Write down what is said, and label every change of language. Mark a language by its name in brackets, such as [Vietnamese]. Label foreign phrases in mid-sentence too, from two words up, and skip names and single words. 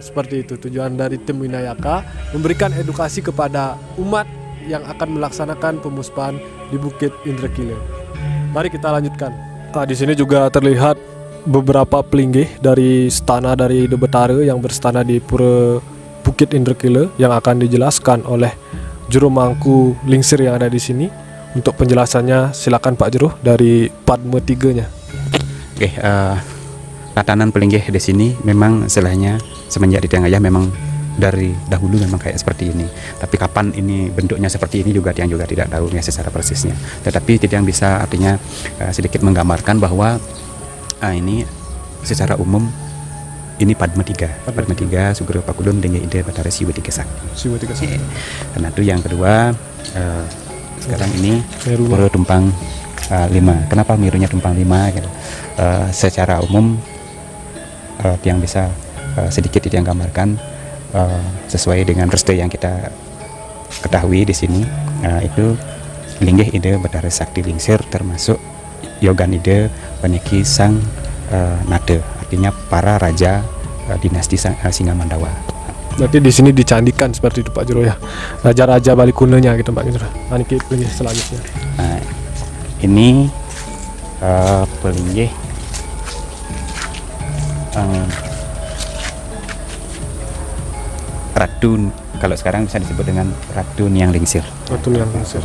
[Indonesian] Seperti itu tujuan dari tim Winayaka, memberikan edukasi kepada umat yang akan melaksanakan pemuspahan di Bukit Indrekile. Mari kita lanjutkan. Di sini juga terlihat beberapa pelinggih dari stana dari De Betare yang berstana di Pura Bukit Indrekile yang akan dijelaskan oleh juru mangku lingsir yang ada di sini. Untuk penjelasannya silakan Pak Jero dari Padme 3-nya. Oke, tatanan pelinggih di sini memang istilahnya semenjak di Tiang Ayah memang dari dahulu memang kayak seperti ini. Tapi kapan ini bentuknya seperti ini juga Tiang juga tidak tahu ya secara persisnya. Tetapi Tiang bisa artinya sedikit menggambarkan bahwa ini secara umum ini Padme 3, Padme 3 Sugro Pakulun dengan ide Batara Siwa 3 Sakti. Karena itu yang kedua sekarang ini Pura Tumpang 5. Kenapa mirunya Tumpang 5 gitu? Secara umum yang bisa sedikit yang gambarkan sesuai dengan restu yang kita ketahui di sini itu linggih ide Batara Sakti Lingsir termasuk Yogan ide Paniki Sang Nade, artinya para raja dinasti Singa Mandawa. Berarti di sini dicandikan seperti itu Pak Jero ya, raja-raja Bali kunenya gitu Pak Jero. Ini pelinggih selanjutnya. Ini pelinggih Ratu, kalau sekarang bisa disebut dengan Ratu Niang Lingsir. Ratu Niang Lingsir.